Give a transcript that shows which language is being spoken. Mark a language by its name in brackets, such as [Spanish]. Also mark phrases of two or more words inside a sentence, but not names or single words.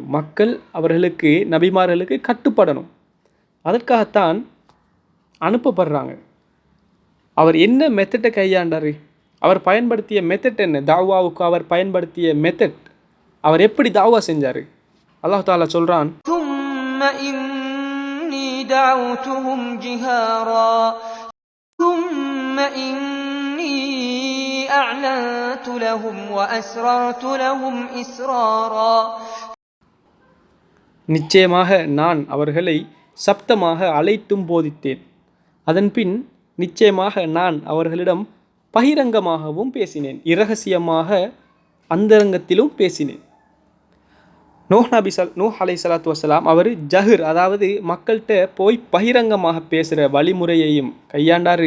[Tamil] மக்கள் அவர்களுக்கு நபிமார்களுக்கு கட்டுப்படணும். அதற்காகத்தான் அனுப்பப்படுறாங்க. அவர் என்ன மெத்தட்டை கையாண்டார்? அவர் பயன்படுத்திய மெத்தட் என்ன? தாவாவுக்கு அவர் பயன்படுத்திய மெத்தட், அவர் எப்படி தாவா செஞ்சார்? அல்லாஹ் தஆலா சொல்றான், [Arabic] ثُمَّ إِنِّي دَعَوْتُهُمْ جِهَارًا ثُمَّ إِنِّي أَعْلَنتُ لَهُمْ وَأَسْرَرْتُ لَهُمْ إِسْرَارًا. [Tamil] நிச்சயமாக நான் அவர்களை சப்தமாக அழைத்தும் போதித்தேன். அதன்பின் நிச்சயமாக நான் அவர்களிடம் பகிரங்கமாகவும் பேசினேன், இரகசியமாக அந்தரங்கத்திலும் பேசினேன். நூஹ் [Arabic] عليه الصلاة والسلام [Tamil] அவர் ஜஹர், அதாவது மக்கள்கிட்ட போய் பகிரங்கமாக பேசுகிற வழிமுறையையும் கையாண்டார்.